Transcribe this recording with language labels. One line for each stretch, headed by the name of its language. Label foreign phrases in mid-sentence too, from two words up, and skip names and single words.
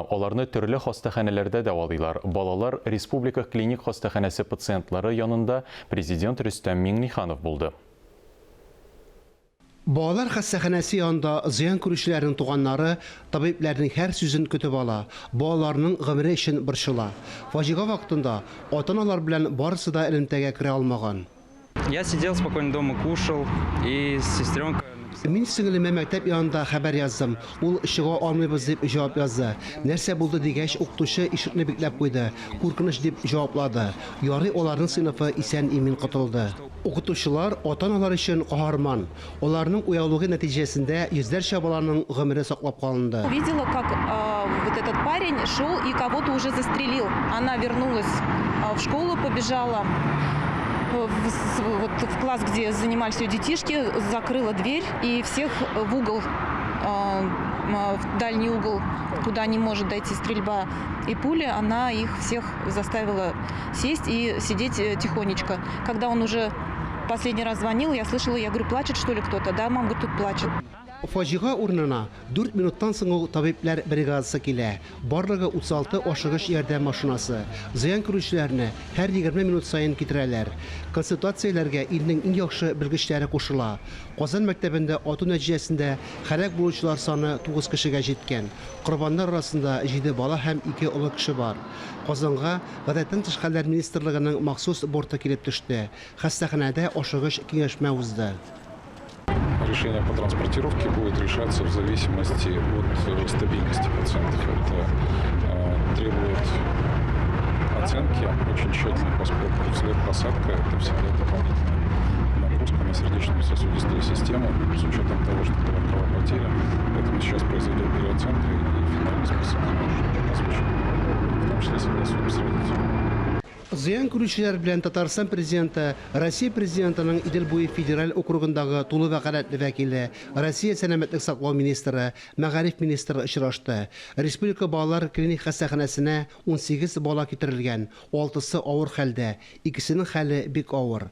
Tatar: Аларны төрле хастаханәләрдә дәвалыйлар. Балалар Республика клиник хастаханәсе пациентлары янында президент Рустам Миңниханов булды. Балалар хастаханәсе янында зыян күрүчеләрнең туганнары табибларның һәр сүзен көтеп ала. Балаларның гомере өчен борчыла. Фаҗига вакытында ата-аналар белән барысы да элемтәгә керә алмаган.
Russian: Я сидел спокойно дома, кушал, и сестренка...
Tatar: Мин сеңлемә мәктәп янында хәбәр яздым. Ул чыга алмыйбыз дип җавап язды. Нәрсә булды дигәч, укытучы ишекне бикләп куйды. Куркыныч дип җаваплады. Ярый, аларның сыйныфы исән имин котылды. Укытучылар ата-аналар өчен каһарман. Аларның уялугы нәтиҗәсендә йөзләрчә баланың гомере саклап калынды.
Russian: Увидела, как вот этот парень шел и кого-то уже застрелил. Она вернулась в школу, побежала в класс, где занимались ее детишки, закрыла дверь и всех в угол, в дальний угол, куда не может дойти стрельба и пули, она их всех заставила сесть и сидеть тихонечко. Когда он уже последний раз звонил, я слышала, я говорю, плачет что ли кто-то? Да, мам, говорит, тут плачет.
Tatar: Фаҗига урынына 4 минуттан соң ул табиблар бригадасы килә. Барлыгы 36 ашыгыч ярдәм машинасы. Зыян күрүчеләрне һәр 20 минут саен китерәләр. Консультацияләргә илнең иң яхшы белгечләре кушыла. Казан мәктәбендә ату нәтиҗәсендә һәлак булучылар саны 9 кешегә җиткән. Корбаннар арасында 7 бала һәм 2 олы кеше бар. Казанга Гадәттән тыш хәлләр министрлыгының махсус борты килеп төште. Хастаханәдә ашыгыч киңәшмә узды.
Russian: Решение по транспортировке будет решаться в зависимости от стабильности пациентов. Это требует оценки очень тщательно, поскольку взлет-посадка – это всегда дополнительная нагрузка на сердечно-сосудистую систему с учетом того, что была кровопотеря. Поэтому сейчас произойдет переоценка и финальный список озвучен. В том числе согласуем с родителями.
Tatar: Зыян күрүчеләр белән Татарстан президенты, Россия президентының Идел буй федераль округындагы тулы вәкаләтле вәкиле, Россия сәламәтлек саклау министры, мәгариф министры очрашты. Республика балалар клиник хастаханәсенә 18 бала китерелгән, 6-сы авыр хәлдә, 2-сенең хәле бик авыр.